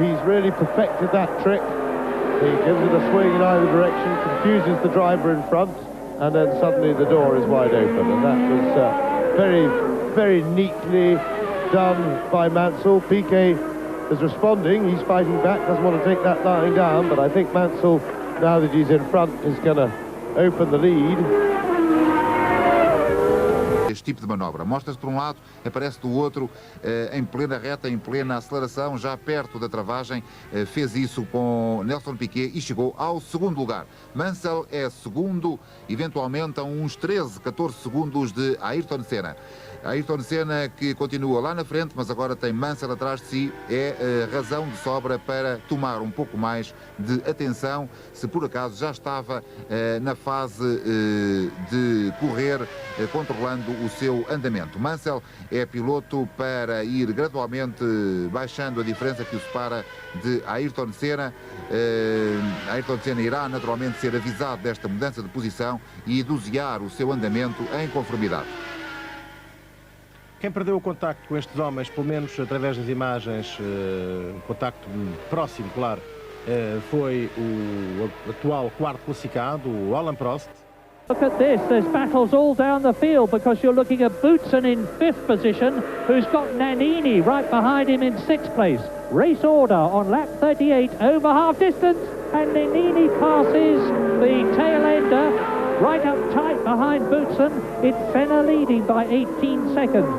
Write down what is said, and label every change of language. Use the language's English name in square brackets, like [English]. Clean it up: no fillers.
[English] He's really perfected that trick. He gives it a swing in either direction, confuses the driver in front, and then suddenly the door is wide open. And that was very, very neatly done by Mansell. Piquet is responding, he's fighting back, doesn't want to take that lying down, but I think Mansell, now that he's in front, is going to open the lead. [Portuguese] Este tipo de manobra mostra-se por um lado, aparece do outro, em plena reta, em plena aceleração, já perto da travagem, fez isso com Nelson Piquet e chegou ao 2º lugar. Mansell é segundo, eventualmente a uns 13, 14 segundos de Ayrton Senna. Ayrton Senna, que continua lá na frente, mas agora tem Mansell atrás de si, é razão de sobra para tomar um pouco mais de atenção, se por acaso já estava na fase de correr, controlando o seu andamento. Mansell é piloto para ir gradualmente baixando a diferença que o separa de Ayrton Senna. Ayrton Senna irá naturalmente ser avisado desta mudança de posição e dosear o seu andamento em conformidade. Quem perdeu o contacto com estes homens, pelo menos através das imagens, contacto próximo, claro, foi o atual 4º classificado, o Alain Prost. [English] Look at this, there's battles all down the field because you're looking at Boutsen in 5th position, who's got Nannini right behind him in 6th place. Race order on lap 38, over half distance, and Nannini passes the tail ender. Right up tight behind Boutsen, it's Senna leading by 18 seconds.